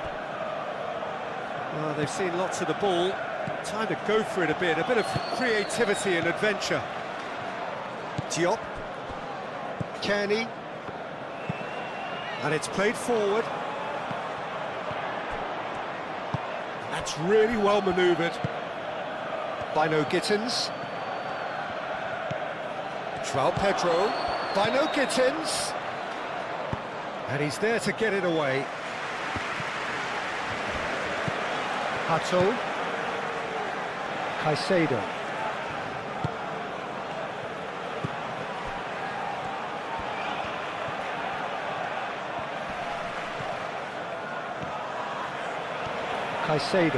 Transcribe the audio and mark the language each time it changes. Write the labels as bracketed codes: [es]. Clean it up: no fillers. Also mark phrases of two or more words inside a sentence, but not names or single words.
[en] Well, they've seen lots of the ball. Time to go for it a bit of creativity and adventure. Diop. Kearney. And it's played forward. That's really well manoeuvred. Bino Gittins. João Pedro. Bino Gittins. And he's there to get it away. Hato. Caicedo. Caicedo.